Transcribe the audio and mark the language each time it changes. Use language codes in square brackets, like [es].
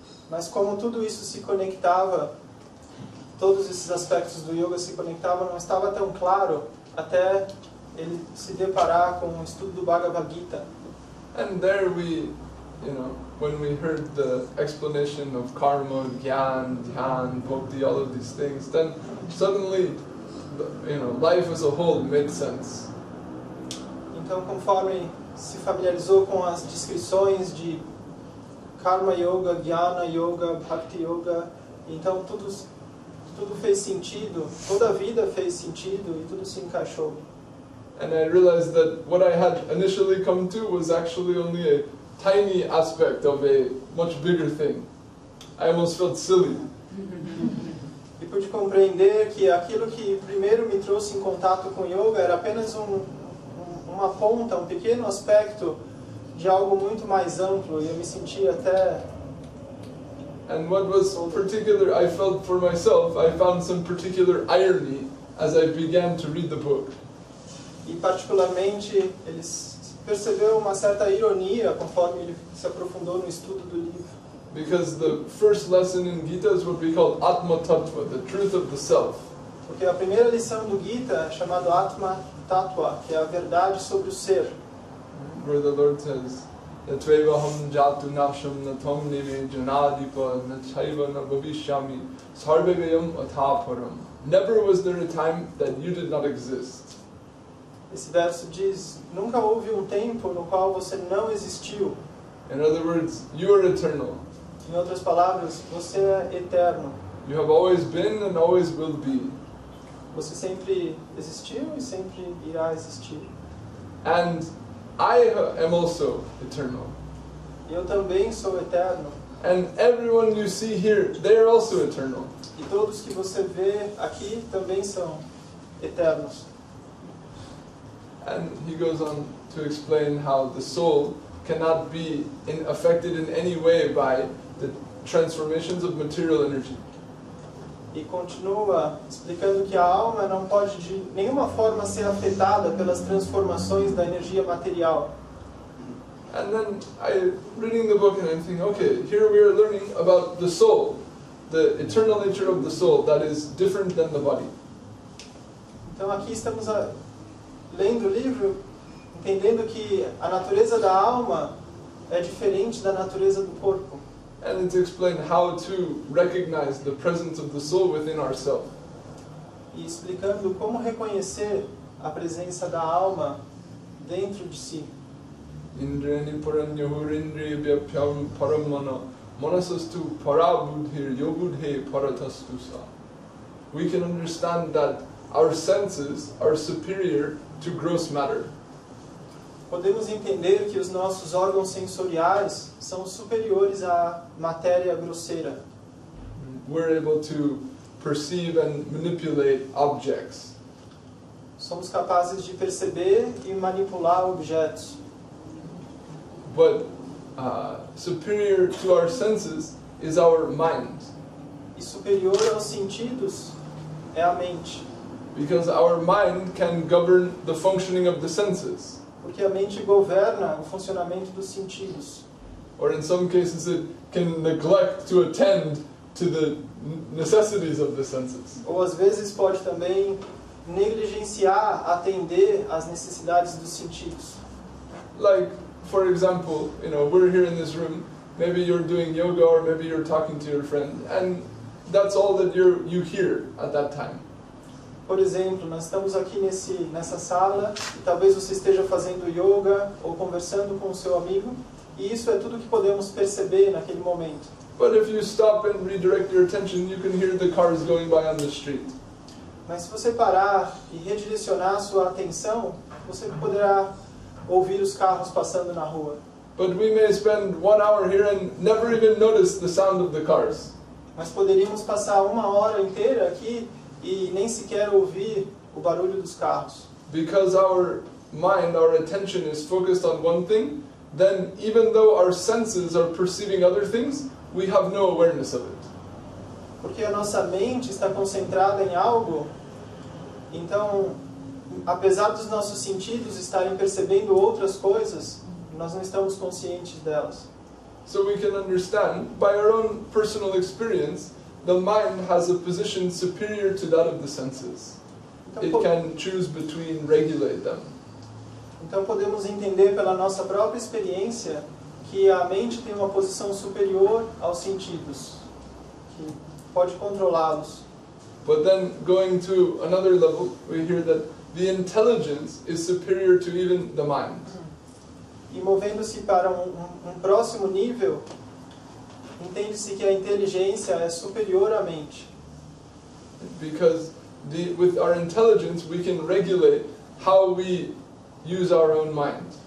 [pt] Mas como tudo isso se conectava, todos esses aspectos do yoga se conectavam, não estava tão claro até ele se deparar com o estudo do Bhagavad Gita. [en] And there we, when we heard the explanation of karma, gyan, dhyan, bhakti, all of these things, then suddenly, life as a whole made sense. [pt] Então, conforme se familiarizou com as descrições de karma yoga, jnana yoga, bhakti yoga, então tudo fez sentido, toda a vida fez sentido e tudo se encaixou. [en] And I realized that what I had initially come to was actually only a tiny aspect of a much bigger thing. I almost felt silly. [pt] E pude compreender que aquilo que primeiro me trouxe em contato com yoga era apenas uma ponta, um pequeno aspecto de algo muito mais amplo, e eu me sentia até... [en] And what was particular, I felt for myself, I found some particular irony as I began to read the book. [pt] E particularmente ele percebeu uma certa ironia conforme ele se aprofundou no estudo do livro. [en] Because the first lesson in Gita is what we call Atma Tattva, the truth of the self. [pt] Porque a primeira lição do Gita é chamado Atma Tattva, que é a verdade sobre o ser. [en] Where the Lord says, [sa] Yatvevaham jatu nasham natam nime janadipa nachaiva na bhavishyami sarvevayam athaparam. [en] Never was there a time that you did not exist. [pt] Esse verso diz, nunca houve um tempo no qual você não existiu. [en] In other words, you are eternal. [pt] Em outras palavras, você é eterno. [en] You have always been and always will be. [pt] Você sempre existiu e sempre irá existir. [en] And I am also eternal. [pt] Eu também sou eterno. [en] And everyone you see here, they are also eternal. [pt] E todos que você vê aqui também são eternos. [en] And he goes on to explain how the soul cannot be affected in any way by the transformations of material energy. [pt] E continua explicando que a alma não pode de nenhuma forma ser afetada pelas transformações da energia material. [en] And then reading the book and I'm thinking, okay, here we are learning about the soul, the eternal nature of the soul that is different than the body. [pt] Então aqui estamos lendo o livro, entendendo que a natureza da alma é diferente da natureza do corpo. [en] And it's explained how to recognize the presence of the soul within ourselves. [pt] E explicando como reconhecer a presença da alma dentro de si. [sa] Indrani paranyahurindriya vyapyam paramana manasastu parabudhir yobudhe paratastusa. [en] We can understand that our senses are superior to gross matter. [pt] Podemos entender que os nossos órgãos sensoriais são superiores à matéria grosseira. [en] We're able to perceive and manipulate objects. [pt] Somos capazes de perceber e manipular objetos. [en] But superior to our senses is our mind. [pt] E superior aos sentidos é a mente. [en] Because our mind can govern the functioning of the senses. [pt] Porque a mente governa o funcionamento dos sentidos. [en] Or in some cases it can neglect to attend to the necessities of the senses. [pt] Ou às vezes pode também negligenciar, atender às necessidades dos sentidos. [en] Like, for example, we're here in this room, maybe you're doing yoga or maybe you're talking to your friend, and that's all that you hear at that time. [pt] Por exemplo, nós estamos aqui nessa sala e talvez você esteja fazendo yoga ou conversando com o seu amigo, e isso é tudo que podemos perceber naquele momento. [en] But if you stop and redirect your attention, you can hear the cars going by on the street. [pt] Mas se você parar e redirecionar a sua atenção, você poderá ouvir os carros passando na rua. [en] But we may spend 1 hour here and never even notice the sound of the cars. [pt] Mas poderíamos passar 1 hora inteira aqui e nem sequer ouvir o barulho dos carros. [en] Because our mind, our attention is focused on one thing, then even though our senses are perceiving other things, we have no awareness of it. [pt] Porque a nossa mente está concentrada em algo, então, apesar dos nossos sentidos estarem percebendo outras coisas, nós não estamos conscientes delas. [en] So we can understand, by our own personal experience, the mind has a position superior to that of the senses. It can choose between, regulate them. [pt] Então podemos entender pela nossa própria experiência que a mente tem uma posição superior aos sentidos, que pode controlá-los. [en] But then going to another level, we hear that the intelligence is superior to even the mind. [pt] E movendo-se para um próximo nível, entende-se que a inteligência é superior à mente. [en] Because with our intelligence we can regulate how we use our own mind.